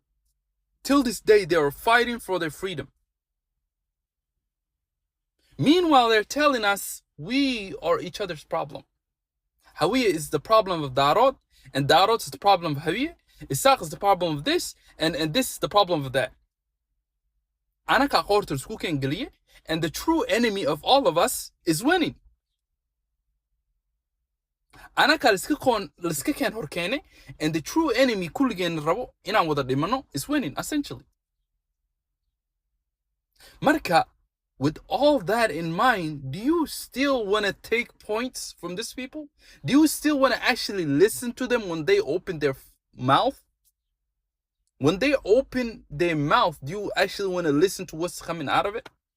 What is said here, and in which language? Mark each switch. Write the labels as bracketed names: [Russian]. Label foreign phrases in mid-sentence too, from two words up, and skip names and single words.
[English] Till this day, they are fighting for their freedom. Meanwhile, they're telling us we are each other's problem. HAWIYE is the problem of Darod, and Darod is the problem of HAWIYE. Isaaq is the problem of this, and this is the problem of that. [Somali] Anaka qorto isku keen geliye, [English] and the true enemy of all of us is winning. [Somali] Anaka liska keen horkeene, [English] and the true enemy [Somali] kulligeen rabo inaan wada dhimano [English] is winning, essentially. Marka, with all that in mind, do you still want to take points from these people? Do you still want to actually listen to them when they open their mouth? When they open their mouth, do you actually want to listen to what's coming out of it?